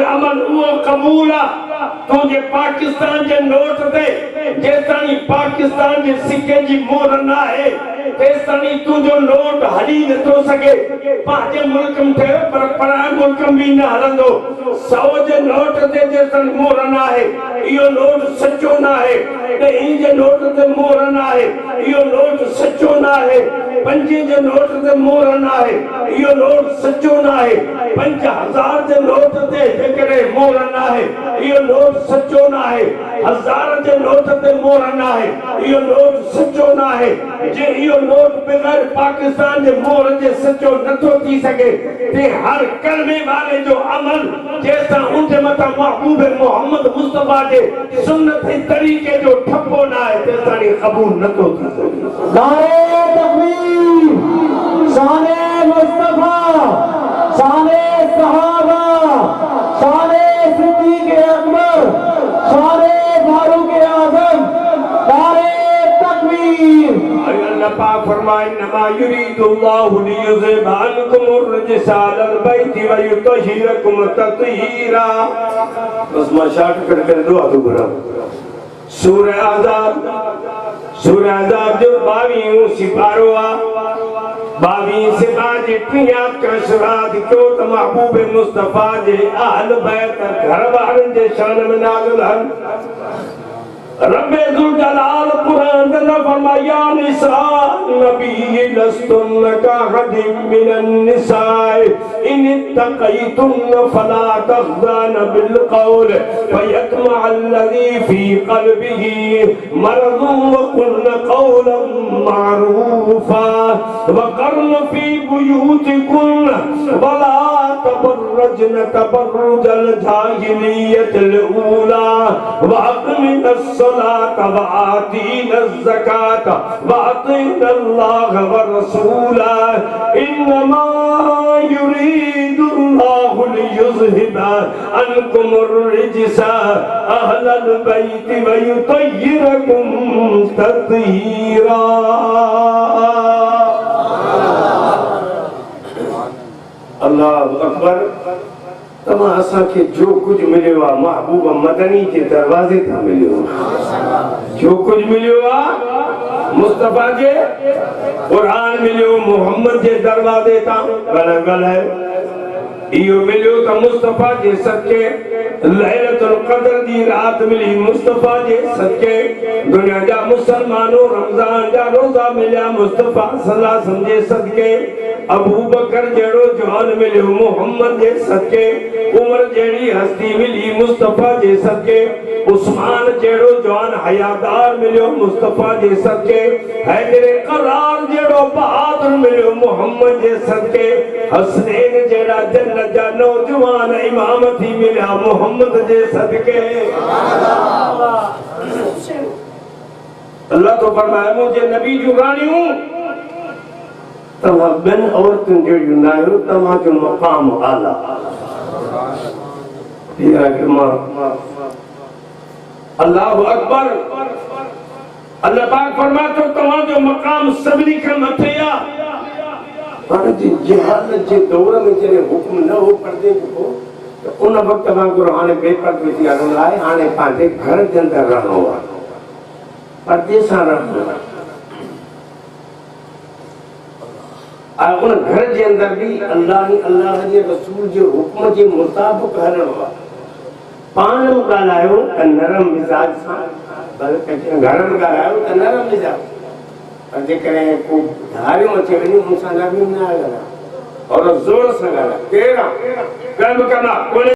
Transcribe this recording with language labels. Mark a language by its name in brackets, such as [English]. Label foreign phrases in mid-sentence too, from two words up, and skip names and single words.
[Sindhi] अमल वो कबूल तो जे पाकिस्तान जे नोट ते जेतानी पाकिस्तान जे सिक्के जी मोहर ना है तेसानी तू जो नोट हली न तो सके पांजे मुल्क में थे पर पराए मुल्क में भी न हलंदो 100 जे नोट ते जेतन मोहर ना है यो नोट सच्चो ना है ते इन जे नोट ते मोहर ना है यो नोट सच्चो ना है 5 जे नोट ते मोहर ना है यो नोट सच्चो ना है 5000 जे नोट ते जेकरे मोहर ना है यो नोट सच्चो ना है 1000 जे नोट ते मोहर ना है यो नोट सच्चो ना है जे यो नोट बगैर पाकिस्तान जे मोहर जे सच्चो नथो थी सके ते हर कलमे वाले जो अमल जैसा उनके मता महबूब मोहम्मद मुस्तफा जे सुन्नत तरीके जो ठप्पो ना है तेसा नी कबूल नथो थी सके [Urdu] نعرۂ تکبیر شانِ مصطفیٰ شانِ صحابہ شانِ صدیق اکبر شانِ فاروق اعظم نعرۂ تکبیر [Sindhi] अल्लाह पाक फरमाए [Arabic] إنما يريد الله ليذهب عنكم الرجس أهل البيت ويطهركم تطهيرا [Sindhi] बस मैं शॉर्ट कर दो तो गुरु सूरह अहज़ाब जो 22 सिपारो आ 22 सिपा जे टियात का शराद क्यों त महबूब मुस्तफा जे अहल बैत घर वारन जे शान में नाज़िल हन [Urdu] ربِ ذوالجلال قرآن نے فرمایا [Arabic] نساء النبي لستن كأحد من النساء إن تقيتن فلا تخضعن بالقول فيطمع الذي في قلبه مرض وقلن قولا معروفا وقرن في بيوتكن ولا تبرجن تبرج الجاهلية الأولى وأقمن الصلاة وآتين الزكاة وأطعن الله ورسوله إنما يريد الله ليذ يذهب عنكم الرجس أهل البيت ويطهركم تطهيرا. الله أكبر. [Sindhi] तमा असा के जो कुछ मिलियो आ महबूब मदनी के दरवाजे था मिलियो, जो कुछ मिलियो आ मुस्तफा के कुरान मिलियो मोहम्मद के दरवाजे था गल है। इहो मिलियो त मुस्तफा जे सदके लैलतुल क़द्र दी रात मिली मुस्तफा जे सदके। दुनिया जा मुसलमानों रमजान जा रोजा मिलिया मुस्तफा [Arabic] صلى الله عليه وسلم [Sindhi] जे सदके। अबू बकर जेड़ो जवान मिलियो मोहम्मद जे सदके। उमर जेड़ी हस्ती मिली मुस्तफा जे सदके। उस्मान जेड़ो जवान हयादार मिलियो मुस्तफा जे सदके। हैदर करार जेड़ो बहादुर मिलियो मोहम्मद जे सदके। हसनैन जेड़ा जन्नत जा नौजवान इमाम थी मिलिया मोहम्मद जे सदके। अल्लाह तो फरमाया मुझे नबी जो रानी हूं तमा बिन औरतुन जेड़ी नायो तमा जो मकाम आला या जमा। [Arabic] الله أكبر. [Sindhi] अल्लाह पाक फरमातो तमा जो मकाम सभी का मथिया। पर जी जहालत जे दौर में जने हुक्म न हो पर्दे को तो उन वक्त में कुरान बेपर्दे थी लाए हाने पांजे घर के अंदर रहनो आ पर्दे सा रहनो आ उन घर के अंदर भी अल्लाह जे रसूल जे हुक्म जे मुताबिक हलणो आ। पान गालायो त नरम मिजाज सा बल्कि घर में गालायो त नरम मिजाज और जेकरे को धारियों अचे वञी उन सां नरमी न आया और जोर सां गाला केरा कर्म कना